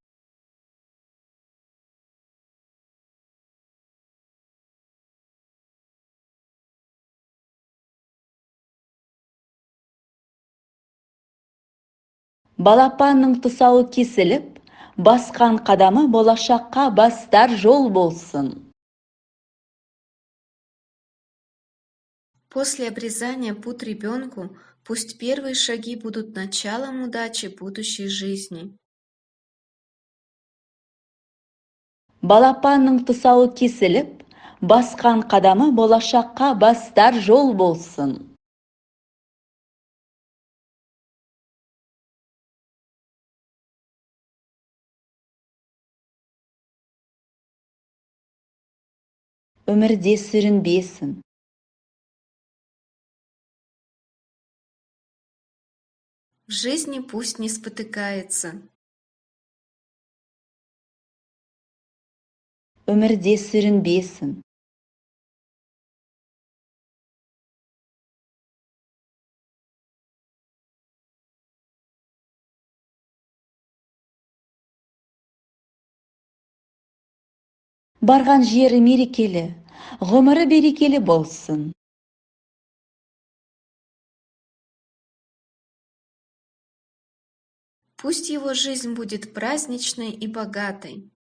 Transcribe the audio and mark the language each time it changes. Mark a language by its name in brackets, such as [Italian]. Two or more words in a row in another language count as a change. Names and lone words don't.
[Kazakh] Балапанның тұсауы кесіліп, басқан қадамы болашаққа бастар жол болсын. [Russian] После обрезания пут ребенку пусть первые шаги будут началом удачи будущей жизни. [Kazakh] Балапанның тұсауы кесіліп, басқан қадамы болашаққа бастар жол болсын. Өмірде сүрінбесін. [Russian] В жизни пусть не спотыкается. [Kazakh] Өмірде сүрінбесін. Барған жері мерекелі, ғұмыры берекелі болсын. [Russian] Пусть его жизнь будет праздничной и богатой.